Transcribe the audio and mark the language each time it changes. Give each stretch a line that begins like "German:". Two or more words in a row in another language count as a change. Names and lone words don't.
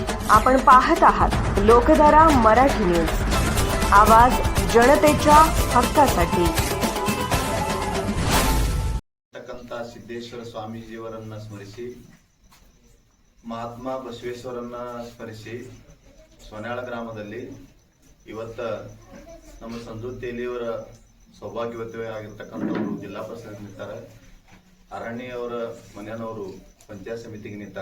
Marathi: आपण पाहत आहात लोकधारा मराठी न्यूज, आवाज जनतेच्या हक्कासाठी.
Kannada: ಸಿದ್ದೇಶ್ವರ ಸ್ವಾಮೀಜಿಯವರನ್ನ ಸ್ಮರಿಸಿ, ಮಹಾತ್ಮ ಬಸವೇಶ್ವರನ್ನ ಸ್ಮರಿಸಿ ಸೊನ್ಯಾಳ ಗ್ರಾಮದಲ್ಲಿ ಇವತ್ತ ನಮ್ಮ ಸಂಜು ತೇಲಿಯವರ ಸೌಭಾಗ್ಯವತಿ ಆಗಿರ್ತಕ್ಕಂಥವರು ಜಿಲ್ಲಾ ಪರಿಷತ್ ನಿಂತಾರ, ಅರಣ್ಯ ಅವರ ಮನೆಯವರು ಪಂಚಾಯತ್ ಸಮಿತಿಗೆ ನಿಂತಾರ.